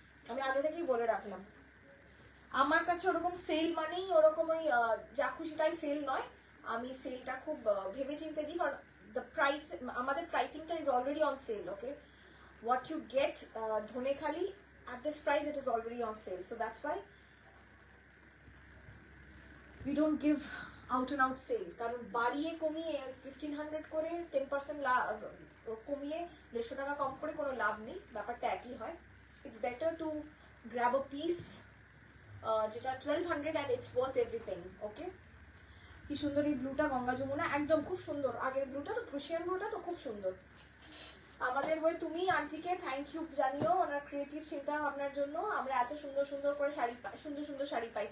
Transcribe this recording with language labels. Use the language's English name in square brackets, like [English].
[Bangla] আমি আগে থেকেই বলে রাখলাম, আমার কাছে ওরকম সেল মানেই ওরকম ওই যা খুশি তাই সেল নয়। আমি সেলটা খুব ভেবে চিন্তে দিই, কারণ [English] the price, [Bangla] আমাদের প্রাইসিংটা [English] is already on sale, okay? What you get Dhonekhali at this price, it is already on sale, so that's why we don't give out and out sale, [Bangla] কারণ বাড়িয়ে কমিয়ে 1500 করে 10% কমিয়ে 150 টাকা কম করে কোনো লাভ নেই, ব্যাপারটা একই হয়। [English] It's better to grab a piece যেটা 1200 and it's worth every penny, okay? [Bangla] কি সুন্দর এই ব্লুটা, গঙ্গা যমুনা, একদম খুব সুন্দর। আগের ব্লুটা তো প্রুশিয়ান ব্লুটা তো খুব সুন্দর। আমাদের ওই তুমি আন্টিকে থ্যাংক ইউ জানিও ওনার ক্রিয়েটিভ চিন্তা ভাবনার জন্য, আমরা এত সুন্দর সুন্দর করে শাড়ি পাই, সুন্দর সুন্দর শাড়ি পাই।